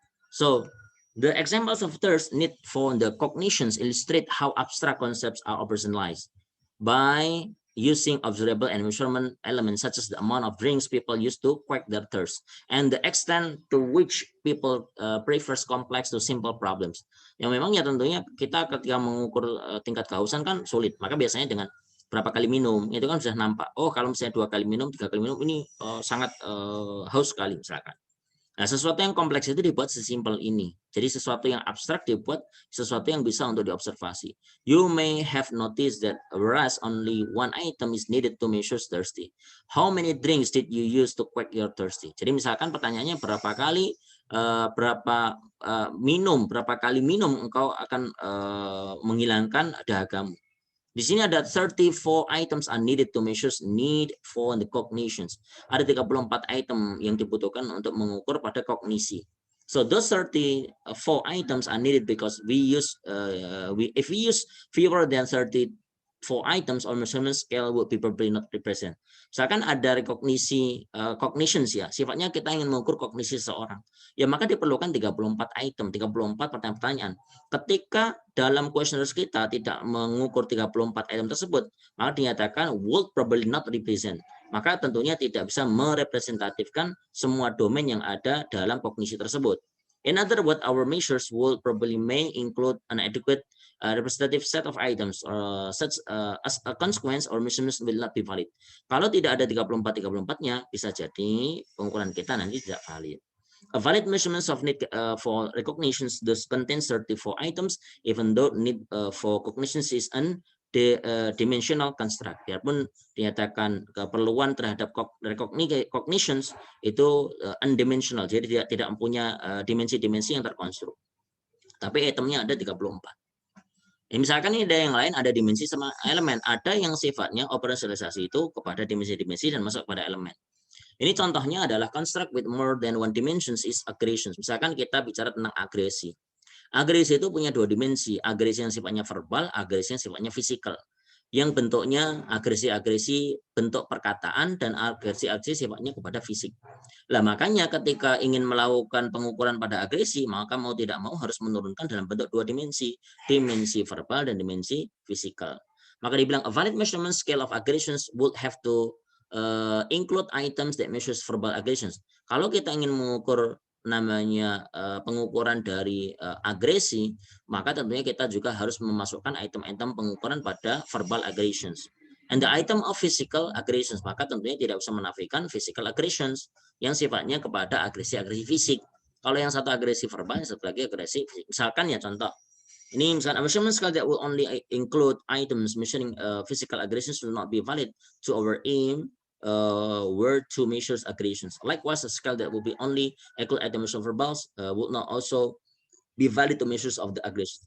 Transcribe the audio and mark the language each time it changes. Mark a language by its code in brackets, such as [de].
[en] So, the examples of thirst need for the cognitions illustrate how abstract concepts are operationalized by using observable and measurement elements such as the amount of drinks people use to quench their thirst and the extent to which people prefers complex to simple problems. [id] Yang memang ya tentunya kita ketika mengukur tingkat kehausan kan sulit. Maka biasanya dengan berapa kali minum itu kan sudah nampak. Oh, kalau misalnya 2 kali minum, 3 kali minum ini sangat haus sekali misalkan. Nah, sesuatu yang kompleks itu dibuat sesimpel ini. Jadi sesuatu yang abstrak dibuat sesuatu yang bisa untuk diobservasi. [en] You may have noticed that whereas only one item is needed to measure thirsty. How many drinks did you use to quench your thirsty? [id] Jadi misalkan pertanyaannya berapa kali berapa kali minum engkau akan menghilangkan dahagamu. Di sini ada [en] 34 items are needed to measure need for the cognitions. [id] Ada 34 item yang dibutuhkan untuk mengukur pada kognisi. [en] So those 34 items are needed because if we use fewer than 34 items or measurement scale would be probably not represent. [id] Misalkan ada rekognisi cognitions ya, sifatnya kita ingin mengukur kognisi seseorang. Ya maka diperlukan 34 item, 34 pertanyaan-pertanyaan. Ketika dalam questionnaire kita tidak mengukur 34 item tersebut, maka dinyatakan [en] would probably not represent. [id] Maka tentunya tidak bisa merepresentatifkan semua domain yang ada dalam kognisi tersebut. [en] In other words, our measures will probably may include an adequate representative set of items such as a consequence or measurements will not be valid. [id] Kalau tidak ada 34-34-nya, bisa jadi pengukuran kita nanti tidak valid. [en] A valid measurements of need for recognitions thus contains 34 items, even though need for cognitions is dimensional construct. [id] Biarpun dinyatakan keperluan terhadap cognitions itu undimensional, jadi tidak mempunyai dimensi-dimensi yang terkonstruk. Tapi itemnya ada 34. Misalkan ini ada yang lain, ada dimensi sama elemen. Ada yang sifatnya operasionalisasi itu kepada dimensi-dimensi dan masuk pada elemen. Ini contohnya adalah [en] construct with more than one dimensions is aggression. [id] Misalkan kita bicara tentang agresi. Agresi itu punya dua dimensi, agresi yang sifatnya verbal, agresi yang sifatnya fisikal. Yang bentuknya agresi-agresi bentuk perkataan dan agresi-agresi sifatnya kepada fisik. Lah makanya ketika ingin melakukan pengukuran pada agresi, maka mau tidak mau harus menurunkan dalam bentuk dua dimensi, dimensi verbal dan dimensi fisikal. Maka dibilang [en] a valid measurement scale of aggressions would have to include items that measures verbal aggressions. [id] Kalau kita ingin mengukur namanya pengukuran dari agresi, maka tentunya kita juga harus memasukkan item-item pengukuran pada verbal aggressions. [en] And the item of physical aggressions, [id] maka tentunya tidak bisa menafikan physical aggressions yang sifatnya kepada agresi-agresi fisik. Kalau yang satu agresi verbal, yang satu lagi agresi fisik. Misalkan ya contoh, ini misalkan [en] a measurement scale that will only include items measuring physical aggressions will not be valid to our aim were to measure aggressions. Likewise, a scale that will be only include items of verbals would not also be valid to measures of the aggression.